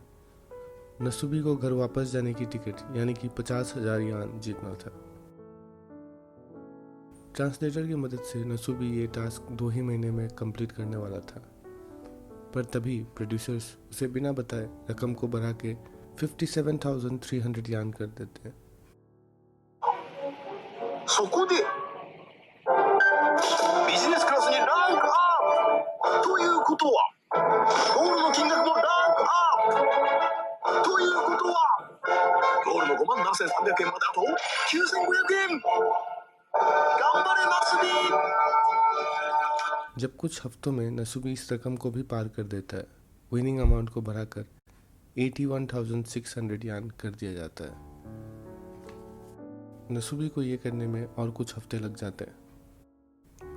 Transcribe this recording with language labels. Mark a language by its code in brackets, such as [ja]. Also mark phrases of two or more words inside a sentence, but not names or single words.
[hi] नसूबी को घर वापस जाने की टिकट यानी कि 50,000 यान जीतना था। ट्रांसलेटर की मदद से नसूबी ये टास्क 2 ही महीने में कंप्लीट करने वाला था, पर तभी प्रोड्यूसर्स उसे बिना बताए रकम को बढ़ा के 57,300 यान कर देते हैं। [ja] そこでビジネスクラスにランクアップということはゴールの金額もランクアップということはゴールの 57,300 円まであと 9,500 円頑張れナスビ。 [hi] जब कुछ हफ्तों में नसूबी इस रकम को भी पार कर देता है, [en] winning amount [hi] को बढ़ाकर 81,600 यान कर दिया जाता है। नसूबी को ये करने में और कुछ हफ्ते लग जाते हैं।